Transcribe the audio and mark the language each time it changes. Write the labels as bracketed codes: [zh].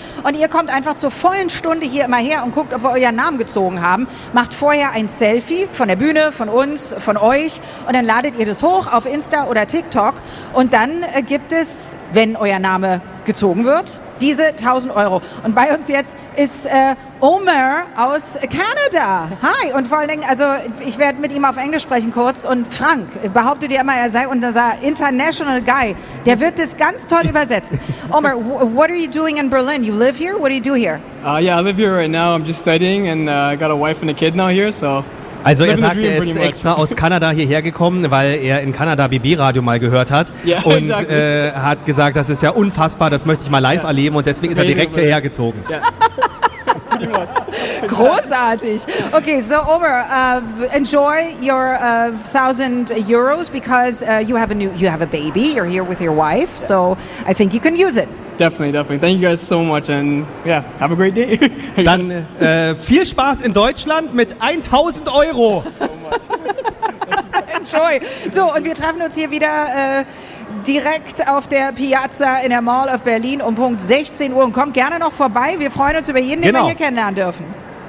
[de] Und ihr kommt einfach zur vollen Stunde hier immer her und guckt, ob wir euren Namen gezogen haben, macht vorher ein Selfie von der Bühne, von uns, von euch und dann ladet ihr das hoch auf Insta oder TikTok und dann gibt es, wenn euer Name gezogen wird, diese 1.000 Euro. Und bei uns jetzt ist Omer aus Kanada. Hi. Und vor allen Dingen, also ich werde mit ihm auf Englisch sprechen kurz. Und Frank behauptet ja immer, er sei unser international guy. Der wird das ganz toll übersetzen. [en] Omer, what are you doing in Berlin? You live here? What do you do here? Yeah, I live here right now. I'm just studying and I got a wife and a kid now here, so... [de] Also er sagt, er ist extra aus Kanada hierher gekommen, weil er in Kanada BB-Radio mal gehört hat und hat gesagt, das ist ja unfassbar, das möchte ich mal live erleben und deswegen ist er direkt hierher gezogen. Großartig. [en] Okay, so Omer, enjoy your 1,000 euros because you have a baby, you're here with your wife, so I think you can use it. Definitely, definitely. Thank you guys so much and yeah, have a great day. [de] Dann viel Spaß in Deutschland mit 1.000 Euro. [en] Enjoy. [de] So, und wir treffen uns hier wieder direkt auf der Piazza in der Mall of Berlin um Punkt 16 Uhr und kommt gerne noch vorbei. Wir freuen uns über jeden, den wir hier kennenlernen dürfen.